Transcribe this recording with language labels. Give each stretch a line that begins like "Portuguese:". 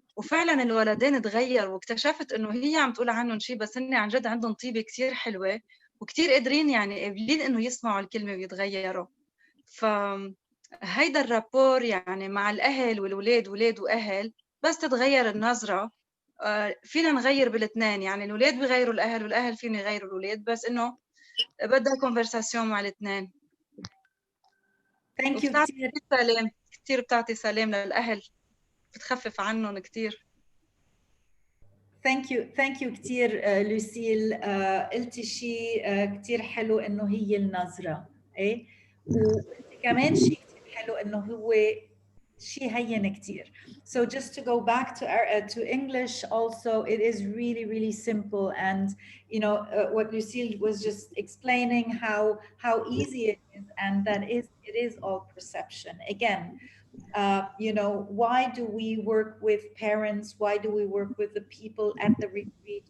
Arabic: وفعلا الولدين تغيروا، واكتشفت انه هي عم تقول عنهم شيء بس هن عن جد عندهم طيبه كتير حلوه وكتير قادرين، يعني قابلين انه يسمعوا الكلمه ويتغيروا. فهيدا الرابور يعني مع الاهل والولاد، ولاد واهل، بس تتغير النظره فينا نغير بالاثنين. يعني الولاد بيغيروا الاهل والاهل فينا يغيروا الولاد، بس انه بدها كونفرساسيون مع الاثنين.
English: Thank you كتير.
Arabic: سلام كتير، بتعطي سلام للاهل، بتخفف عنهم كتير.
English: Thank you كتير لوسيل.
Arabic: قلتي شيء كتير حلو انه هي النظرة، ايه، وكمان شيء كتير حلو انه هو شيء هين كتير.
English: So just to go back to English also, it is really simple, and you know what Lucille was just explaining, how easy it is, and that it is all perception again. You know, why do we work with parents? Why do we work with the people at the retreat?